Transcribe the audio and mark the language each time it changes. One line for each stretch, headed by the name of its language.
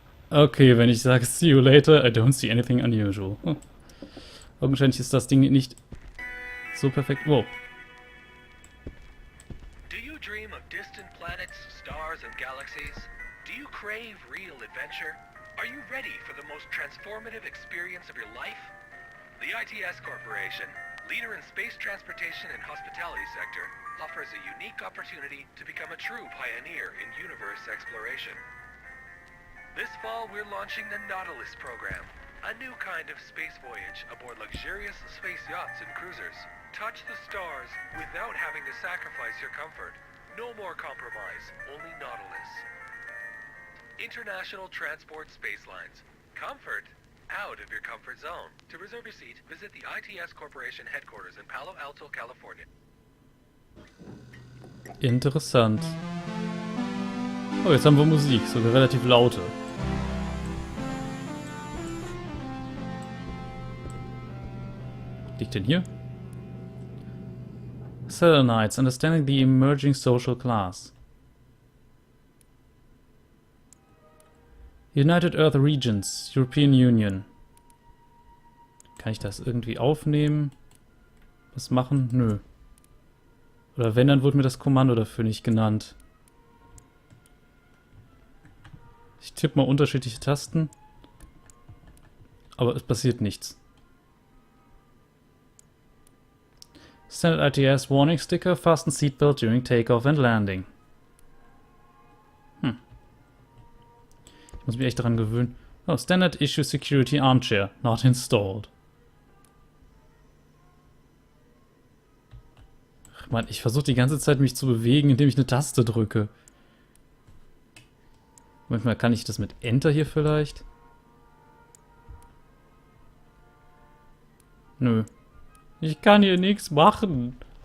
English: Okay,
German: wenn ich sage
English: see you later, I don't see anything unusual. Oh.
German: Augenscheinlich ist das Ding nicht so perfekt. Wow.
English: Do you dream of distant planets, stars and galaxies? Do you crave real adventure? Are you ready for the most transformative experience of your life? The ITS Corporation, leader in space transportation and hospitality sector, offers a unique opportunity to become a true pioneer in universe exploration. This fall, we're launching the Nautilus program, a new kind of space voyage aboard luxurious space yachts and cruisers. Touch the stars without having to sacrifice your comfort. No more compromise, only Nautilus. International Transport Space Lines. Comfort out of your comfort zone. To reserve your seat, visit the ITS Corporation headquarters in Palo Alto, California.
German: Interessant. Oh, jetzt haben wir Musik, sogar relativ laute. Liegt denn hier?
English: Selenites, understanding the emerging social class.
German: United Earth Regions, European Union. Kann ich das irgendwie aufnehmen? Was machen? Nö. Oder wenn, dann wurde mir das Kommando dafür nicht genannt. Ich tippe mal unterschiedliche Tasten. Aber es passiert nichts.
English: Standard ITS Warning Sticker, fasten seatbelt during takeoff and landing.
German: Ich muss mich echt daran gewöhnen.
English: Oh, Standard Issue Security Armchair, not installed.
German: Ach man, ich versuche die ganze Zeit mich zu bewegen, indem ich eine Taste drücke. Manchmal kann ich das mit Enter hier vielleicht? Nö. Ich kann hier nichts machen.